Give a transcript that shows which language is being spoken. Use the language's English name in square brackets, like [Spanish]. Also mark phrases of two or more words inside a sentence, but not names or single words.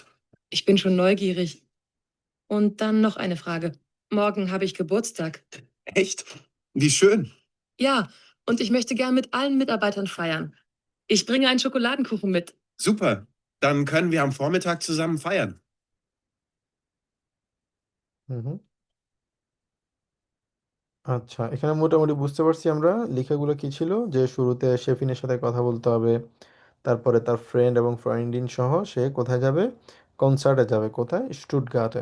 [German] Ich bin schon neugierig. Und dann noch eine Frage. Morgen habe ich Geburtstag. Echt? Wie schön. Ja, und ich möchte gern mit allen Mitarbeitern feiern. Ich bringe einen Schokoladenkuchen mit. Super. Dann können wir am Vormittag zusammen feiern. [Bangla] হুম। আচ্ছা, এখানে মোটামুটি বুঝতে পারছি আমরা লেখাগুলো কি ছিল, যে শুরুতে শেফিনের সাথে কথা বলতে হবে, তারপরে তার ফ্রেন্ড এবং ফ্রেন্ডিন সহ সে কোথায় যাবে, কনসার্টে যাবে, কোথায়, স্টুটগার্টে।